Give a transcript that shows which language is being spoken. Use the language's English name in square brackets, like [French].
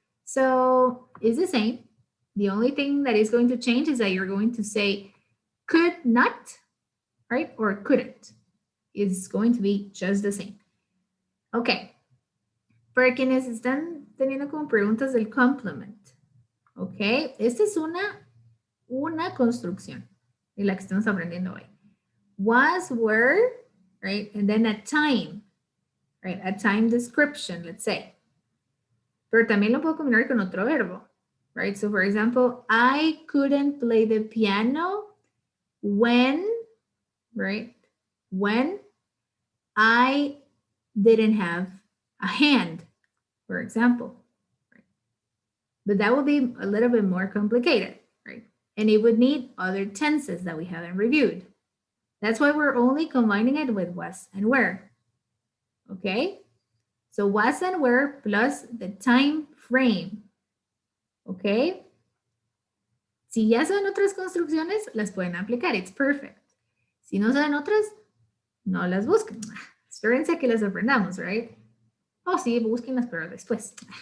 [English] So it's the same. The only thing that is going to change is that you're going to say could not, right? Or couldn't. It's going to be just the same. Ok. [Spanish] Para quienes están teniendo como preguntas del complement. Ok. Esta es una construcción de la que estamos aprendiendo hoy. [English] Was, were, right? And then a time, right? A time description, let's say. [Spanish] Pero también lo puedo combinar con otro verbo, right? [English] So for example, I couldn't play the piano when, right? When I didn't have a hand, for example. Right? But that would be a little bit more complicated, right? And it would need other tenses that we haven't reviewed. That's why we're only combining it with was and were. Okay? So was and were plus the time frame. Okay? [Spanish] Si ya saben otras construcciones, las pueden aplicar. It's perfect. Si no saben otras, no las busquen. Espérense a que las aprendamos, right? Oh, sí, búsquenlas, pero después.